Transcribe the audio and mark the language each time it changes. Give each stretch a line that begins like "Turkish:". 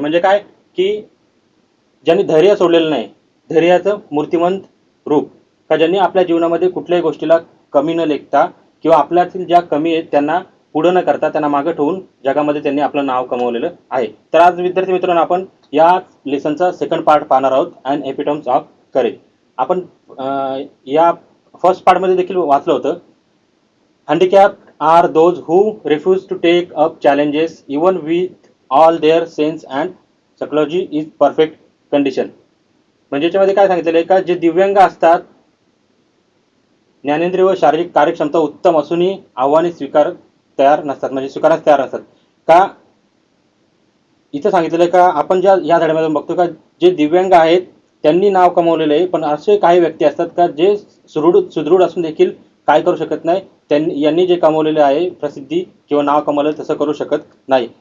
Marathi: म्हणजे काय की ज्यांनी धैर्य सोडलेलं नाही, धैर्याचं मूर्तिमंत रूप, का ज्यांनी आपल्या जीवनामध्ये कुठल्याही गोष्टीला कमी न लेखता किंवा आपल्यातील ज्या कमी आहेत त्यांना पुढं न करता त्यांना मागे ठेवून जगामध्ये त्यांनी आपलं नाव कमवलेलं आहे. तर आज विद्यार्थी मित्रांनो आपण या लेसनचा सेकंड पार्ट पाहणार आहोत
English: And epitomes of courage.
Marathi: आपण या फर्स्ट पार्टमध्ये देखील वाचलं होतं,
English: handicapped are those who refuse to take up challenges even with all their sense and psychology is perfect condition.
Marathi: म्हणजे याच्यामध्ये काय सांगितलेलं आहे का जे दिव्यांग असतात, ज्ञानेंद्रिय व शारीरिक कार्यक्षमता उत्तम असूनही आव्हाने तयार नसतात, म्हणजे स्वीकारण्यास तयार नसतात. का इथं सांगितलेलं आहे का आपण या धड्यामध्ये बघतो का जे दिव्यांग आहेत त्यांनी नाव कमवलेलं आहे, पण असे काही व्यक्ती असतात का जे सुदृढ असून देखील काय करू शकत नाही, यांनी जे कमवलेले आहे प्रसिद्धी किंवा नाव कमवलेलं तसं करू शकत नाही.